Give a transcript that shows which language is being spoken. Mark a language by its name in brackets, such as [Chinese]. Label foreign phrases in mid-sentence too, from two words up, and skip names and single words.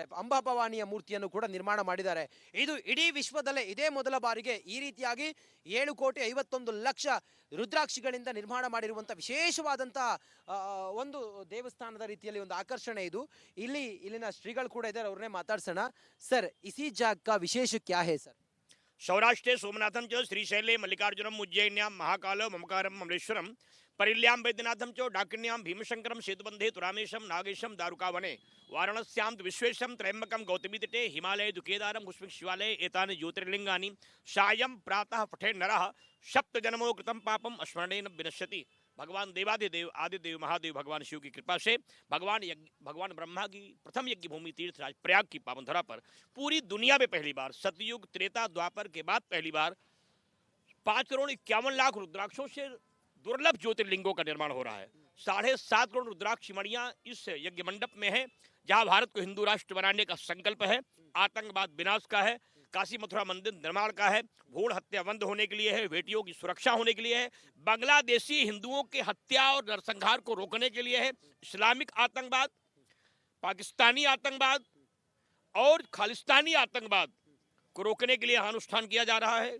[Kannada] ಅಂಬಾಭವಾನಿಯ ಮೂರ್ತಿಯನ್ನು ಕೂಡ ನಿರ್ಮಾಣ ಮಾಡಿದ್ದಾರೆ. ಇದು ಇಡೀ ವಿಶ್ವದಲ್ಲೇ ಇದೇ ಮೊದಲ ಬಾರಿಗೆ ಈ ರೀತಿಯಾಗಿ 7,51,00,000 ರುದ್ರಾಕ್ಷಿಗಳಿಂದ ನಿರ್ಮಾಣ ಮಾಡಿರುವಂಥ ವಿಶೇಷವಾದಂತಹ ಒಂದು ದೇವಸ್ಥಾನದ ರೀತಿಯಲ್ಲಿ ಒಂದು ಆಕರ್ಷಣೆ ಇದು. ಇಲ್ಲಿನ ಶ್ರೀಗಳು ಕೂಡ ಇದ್ದಾರೆ, ಅವ್ರನ್ನೇ ಮಾತಾಡ್ಸೋಣ. [Hindi] सर, इसी जगह का विशेष क्या है सर? [Sanskrit] सौराष्ट्रे सोमनाथं च श्रीशैले मल्लिकार्जुनम उज्जैन्यां महाकाल ममकारम ममलेश्वरम परिल्यां वैद्यनाथं च डाकिन्यां भीमशंकरम सेतुबंधे तुरामेशम नागेशम दारुकावने वाराणस्यां विश्वेशम त्रयंबकम गौतमी तटे हिमालय दुकेदारम कुष्मिक शिवालय एतानि ज्योतिर्लिंगानि सायं प्रातः पठे नरः सप्तजन्मो कृतं पापम स्मरणेन विनश्यति। [Hindi] भगवान देवादिदेव आदिदेव महादेव भगवान शिव की कृपा से भगवान ब्रह्मा की प्रथम यज्ञ भूमि तीर्थराज प्रयाग की पावन धरा पर पूरी दुनिया में पहली बार, सतयुग त्रेता द्वापर के बाद पहली बार 5,51,00,000 रुद्राक्षों से दुर्लभ ज्योतिर्लिंगों का निर्माण हो रहा है। 7.5 करोड़ रुद्राक्ष मणियां इस यज्ञ मंडप में है, जहां भारत को हिंदू राष्ट्र बनाने का संकल्प है, आतंकवाद विनाश का है, काशी मथुरा मंदिर निर्माण का है, भ्रूण हत्या बंद होने के लिए है, बेटियों की सुरक्षा होने के लिए है, बांग्लादेशी हिंदुओं के हत्या और नरसंहार को रोकने के लिए है, इस्लामिक आतंकवाद, पाकिस्तानी आतंकवाद और खालिस्तानी आतंकवाद को रोकने के लिए अनुष्ठान किया जा रहा है।